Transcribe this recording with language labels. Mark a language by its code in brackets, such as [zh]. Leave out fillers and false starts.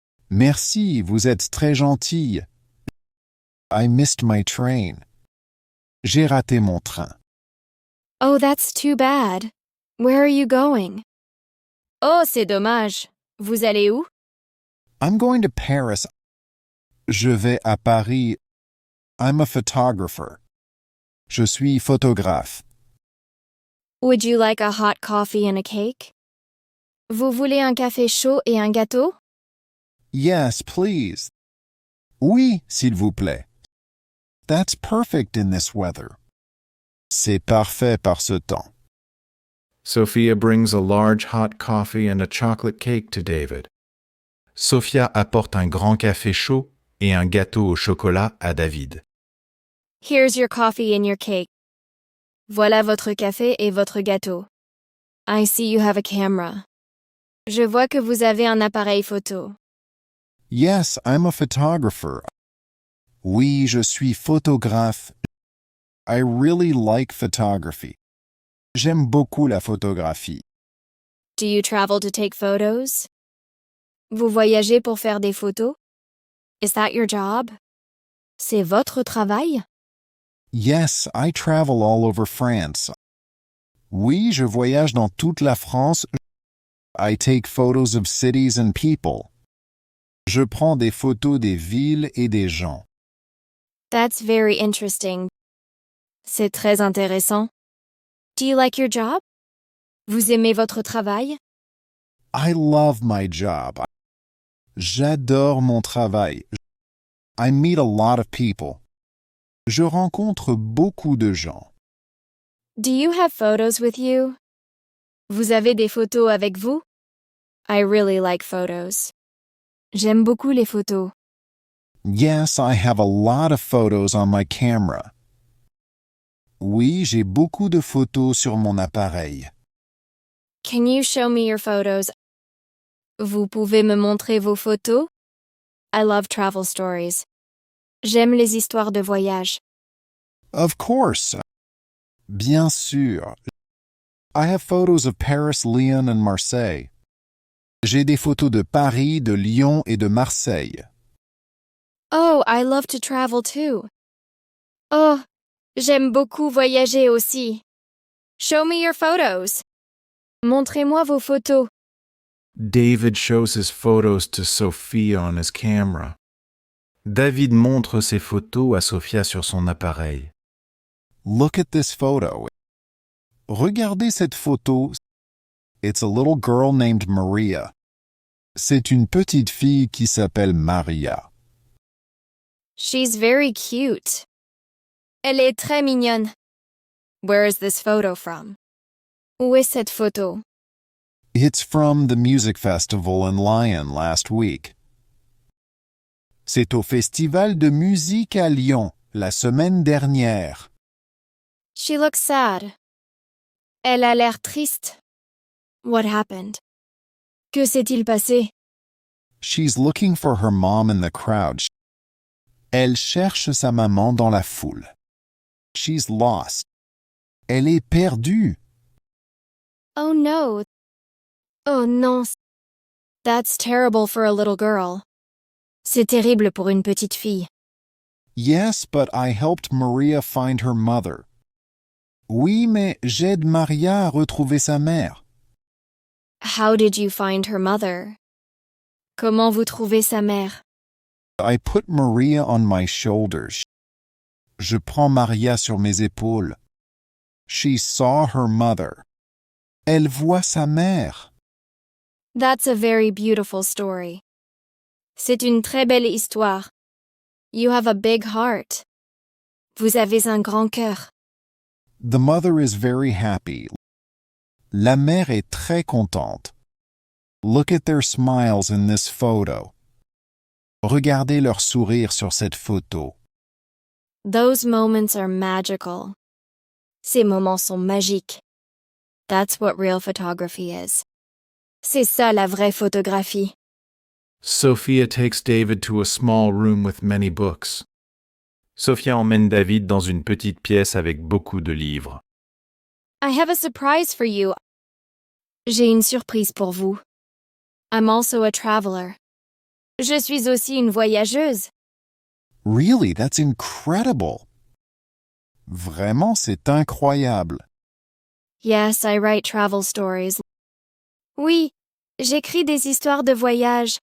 [fr] Merci, vous êtes très gentil. [en] I missed my train. [fr] J'ai raté mon train. [en] Oh, that's too bad. Where are you going? [fr] Oh, c'est dommage. Vous allez où? [en] I'm going to Paris. [fr] Je vais à Paris. [en] I'm a photographer. [fr] Je suis photographe. [en] Would you like a hot coffee and a cake? [fr] Vous voulez un café chaud et un gâteau? [en] Yes, please. [fr] Oui, s'il vous plaît. [en] That's perfect in this weather. [fr] C'est parfait par ce temps. [en] Sophia brings a large hot coffee and a chocolate cake to David. [fr] Sophia apporte un grand café chaud et un gâteau au chocolat à David. [en] Here's your coffee and your cake. [fr] Voilà votre café et votre gâteau. [en] I see you have a camera. [fr] Je vois que vous avez un appareil photo. [en] Yes, I'm a photographer. [fr] Oui, je suis photographe. [en] I really like photography. [fr] J'aime beaucoup la photographie. [en] Do you travel to take photos? [fr] Vous voyagez pour faire des photos? [en] Is that your job? [fr] C'est votre travail? [en] Yes, I travel all over France. [fr] Oui, je voyage dans toute la France. [en] I take photos of cities and people. [fr] Je prends des photos des villes et des gens. [en] That's very interesting. [fr] C'est très intéressant. [en] Do you like your job? [fr] Vous aimez votre travail? [en] I love my job. [fr] J'adore mon travail. [en] I meet a lot of people. [fr] Je rencontre beaucoup de gens. [en] Do you have photos with you? [fr] Vous avez des photos avec vous? [en] I really like photos. [fr] J'aime beaucoup les photos. [en] Yes, I have a lot of photos on my camera. [fr] Oui, j'ai beaucoup de photos sur mon appareil. [en] Can you show me your photos? [fr] Vous pouvez me montrer vos photos? [en] I love travel stories. [fr] J'aime les histoires de voyage. [en] Of course. [fr] Bien sûr. [en] I have photos of Paris, Lyon, and Marseille. [fr] J'ai des photos de Paris, de Lyon et de Marseille. [en] Oh, I love to travel too. [fr] Oh, j'aime beaucoup voyager aussi. [en] Show me your photos. [fr] Montrez-moi vos photos. [en] David shows his photos to Sophia on his camera. [fr] David montre ses photos à Sophia sur son appareil. [en] Look at this photo. [fr] Regardez cette photo. [en] It's a little girl named Maria. [fr] C'est une petite fille qui s'appelle Maria. [en] She's very cute. [fr] Elle est très mignonne. [en] Where is this photo from? [fr] Où est cette photo? [en] It's from the music festival in Lyon last week. [fr] C'est au festival de musique à Lyon la semaine dernière. [en] She looks sad. [fr] Elle a l'air triste. [en] What happened? [fr] Que s'est-il passé? [en] She's looking for her mom in the crowd. [fr] Elle cherche sa maman dans la foule. [en] She's lost. [fr] Elle est perdue. [en] Oh no. [fr] Oh non. [en] That's terrible for a little girl. [fr] C'est terrible pour une petite fille. [en] Yes, but I helped Maria find her mother. [fr] Oui, mais j'aide Maria à retrouver sa mère. [en] How did you find her mother? [fr] Comment vous trouvez sa mère? [en] I put Maria on my shoulders. [fr] Je prends Maria sur mes épaules. [en] She saw her mother. [fr] Elle voit sa mère. [en] That's a very beautiful story. [fr] C'est une très belle histoire. [en] You have a big heart. [fr] Vous avez un grand cœur. [en] The mother is very happy. [fr] La mère est très contente. [en] Look at their smiles in this photo. [fr] Regardez leur sourire sur cette photo. [en] Those moments are magical. [fr] Ces moments sont magiques. [en] That's what real photography is. [fr] C'est ça la vraie photographie. [en] Sophia takes David to a small room with many books. [fr] Sophia emmène David dans une petite pièce avec beaucoup de livres. [en] I have a surprise for you. [fr] J'ai une surprise pour vous. [en] I'm also a traveler. [fr] Je suis aussi une voyageuse. [en] Really, that's incredible. [fr] Vraiment, c'est incroyable. [en] Yes, I write travel stories. [fr] Oui, j'écris des histoires de voyage.